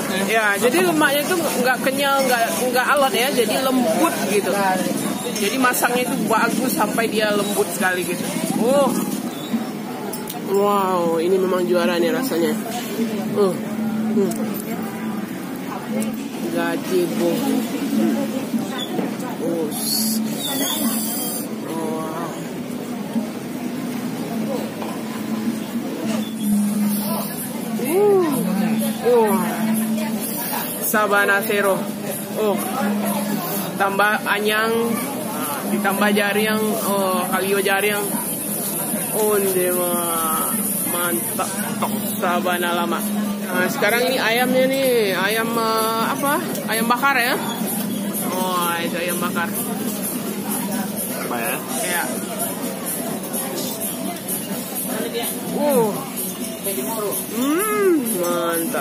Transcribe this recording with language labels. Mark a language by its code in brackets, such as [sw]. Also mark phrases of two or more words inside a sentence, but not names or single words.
[id] Ya, jadi lemaknya itu nggak kenyal, nggak alot ya, jadi lembut gitu. Jadi masangnya itu bagus sampai dia lembut sekali gitu. Wow, ini memang juara nih rasanya. Gazebo. [min] Sabana sero. Tambah anyang, ditambah jariang, kalio jariang. Onde mantap. Sabana lama. [id] Nah, sekarang ini ayamnya nih, ayam apa? Ayam bakar ya? Oh, itu ayam bakar. Apa ya? Ya. Mantap.